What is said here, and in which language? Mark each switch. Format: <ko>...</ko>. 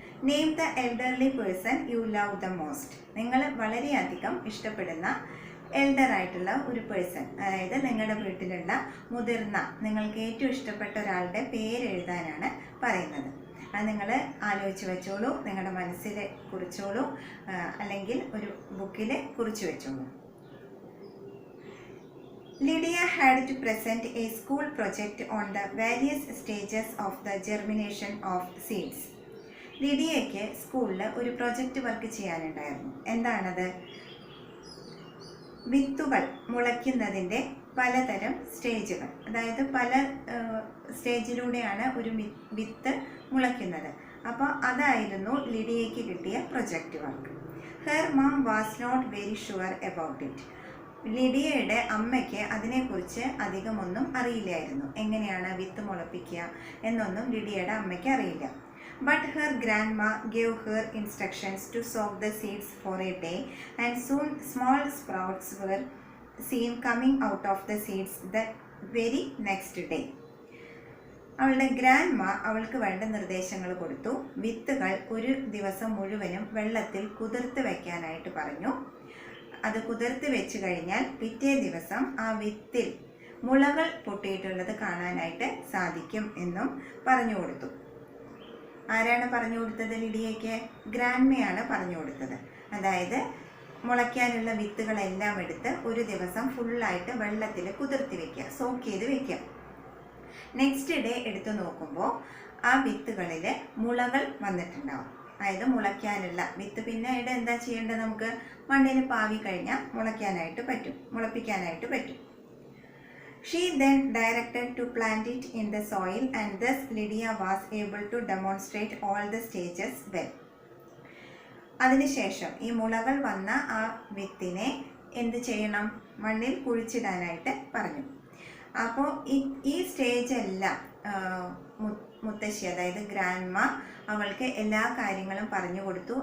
<en>Name the elderly person you love the most.</en> <ml>നിങ്ങൾ വളരെയധികം ഇഷ്ടപ്പെടുന്ന എൽഡർ ആയിട്ടുള്ള ഒരു പേഴ്സൺ, അതായത് നിങ്ങളുടെ വീട്ടിലുള്ള മുതിർന്ന, നിങ്ങൾക്ക് ഏറ്റവും ഇഷ്ടപ്പെട്ട ഒരാളുടെ പേര് എഴുതാനാണ് പറയുന്നത്. അത് നിങ്ങൾ ആലോചിച്ച് വെച്ചോളൂ, നിങ്ങളുടെ മനസ്സിൽ കുറിച്ചോളൂ, അല്ലെങ്കിൽ ഒരു ബുക്കിൽ കുറിച്ച് വെച്ചോളൂ.</ml> <en>Lydia had to present a school project on the various stages of the germination of seeds.</en> <ml>ലിഡിയയ്ക്ക് സ്കൂളിൽ ഒരു പ്രൊജക്റ്റ് വർക്ക് ചെയ്യാനുണ്ടായിരുന്നു. എന്താണത്? വിത്തുകൾ മുളയ്ക്കുന്നതിൻ്റെ പലതരം സ്റ്റേജുകൾ, അതായത് പല സ്റ്റേജിലൂടെയാണ് ഒരു വിത്ത് മുളയ്ക്കുന്നത്. അപ്പോൾ അതായിരുന്നു ലിഡിയയ്ക്ക് കിട്ടിയ project work.</ml> <en>Her mum was not very sure about it.</en> <ml>ലിഡിയയുടെ അമ്മയ്ക്ക് അതിനെക്കുറിച്ച് അധികമൊന്നും അറിയില്ലായിരുന്നു. എങ്ങനെയാണ് വിത്ത് മുളപ്പിക്കുക എന്നൊന്നും ലിഡിയയുടെ അമ്മയ്ക്ക് അറിയില്ല.</ml> <en>But her grandma gave her instructions to soak the seeds for a day, and soon small sprouts were seen coming out of the seeds the very next day.</en> <ml>അവളുടെ grandma അവൾക്ക് വേണ്ട നിർദ്ദേശങ്ങൾ കൊടുത്തു. വിത്തുകൾ ഒരു ദിവസം മുഴുവനും വെള്ളത്തിൽ കുതിർത്ത് വയ്ക്കാനായിട്ട് പറഞ്ഞു. അത് കുതിർത്ത് വെച്ച് കഴിഞ്ഞാൽ പിറ്റേ ദിവസം ആ വിത്തിൽ മുളകൾ പൊട്ടിയിട്ടുള്ളത് കാണാനായിട്ട് സാധിക്കും എന്നും പറഞ്ഞു കൊടുത്തു. ആരാണ് പറഞ്ഞു കൊടുത്തത്? ലിഡിയയ്ക്ക് ഗ്രാൻഡ്മയാണ് പറഞ്ഞു കൊടുത്തത്. അതായത് മുളയ്ക്കാനുള്ള വിത്തുകളെല്ലാം എടുത്ത് ഒരു ദിവസം ഫുള്ളായിട്ട് വെള്ളത്തിൽ കുതിർത്തി വെക്കുക, സോക്ക് ചെയ്ത് വെക്കുക. നെക്സ്റ്റ് ഡേ എടുത്ത് നോക്കുമ്പോൾ ആ വിത്തുകളിൽ മുളകൾ വന്നിട്ടുണ്ടാവും. അതായത് മുളയ്ക്കാനുള്ള വിത്ത് പിന്നീട് എന്താ ചെയ്യേണ്ടത്? നമുക്ക് മണ്ണിൽ പാവി കഴിഞ്ഞാൽ മുളപ്പിക്കാനായിട്ട് പറ്റും.</ml> <en>She then directed to plant it in the soil, and thus Lydia was able to demonstrate all the stages well.</en> <ml>അതിനുശേഷം ഈ മുളകൾ വന്ന ആ വിത്തിനെ എന്ത് ചെയ്യണം? മണ്ണിൽ കുഴിച്ചിടാനായിട്ട് പറഞ്ഞു. അപ്പോൾ ഈ സ്റ്റേജ് എല്ലാം മുത്തശ്ശി, അതായത് ഗ്രാൻഡ്മ, അവൾക്ക് എല്ലാ കാര്യങ്ങളും പറഞ്ഞു കൊടുത്തു.</ml>